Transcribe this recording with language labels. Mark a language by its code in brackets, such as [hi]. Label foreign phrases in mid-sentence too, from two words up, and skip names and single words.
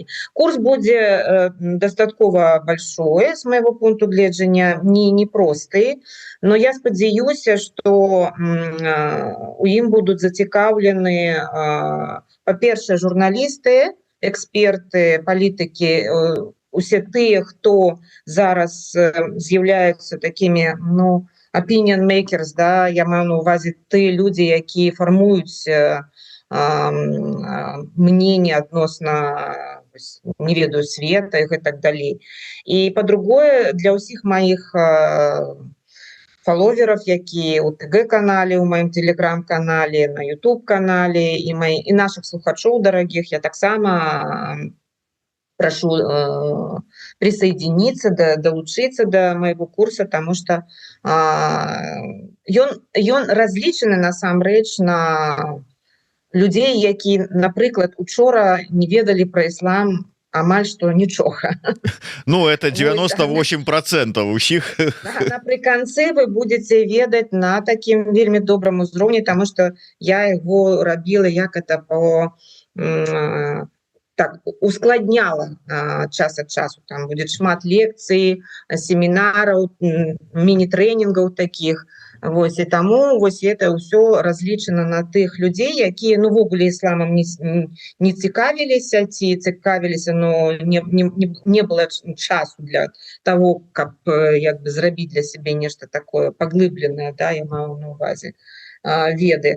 [be] Курс будзе дастаткова большое з майго пункту гледжання, не просты, но я спадзяюся, што у ім будуць зацікаўлены, па-першае, журналісты, эксперты, палітыкі, усе тыя, хто зараз з'яўляюцца такімі, [en] opinion makers, [be] да, я маю на увазе тыя людзі, якія фармуюць мнение адносна, не ведаю, света і гэтак далей. І па-другое, для ўсіх маіх фаловеров, якія у ТГ-канале, у маім телеграм-канале, на YouTube-канале і наших слухачоў дарагіх, я таксама [ru] прошу присоединиться, долучиться до моего курса, потому что [be] ён разлічаны насамрэч на людей, які, напрыклад, учора не ведалі про іслам амаль што нічога. Ну, это 98% усіх. Напрыканцы вы будете ведаць на такім вельмі добрым узроўні, тому что я его рабіла, як это по... так, ускладняла час ад часу. Там будет шмат лекцый, семінараў, міні-трэнінгаў таких. Вось, і таму вось это ўсё разлічана на тых людзей, якія увогуле ісламам не цікавіліся ці цікавіліся, но не было часу для того, каб як бы зрабіць для сябе нешта такое паглыбленае, да, я маю на увазе веды.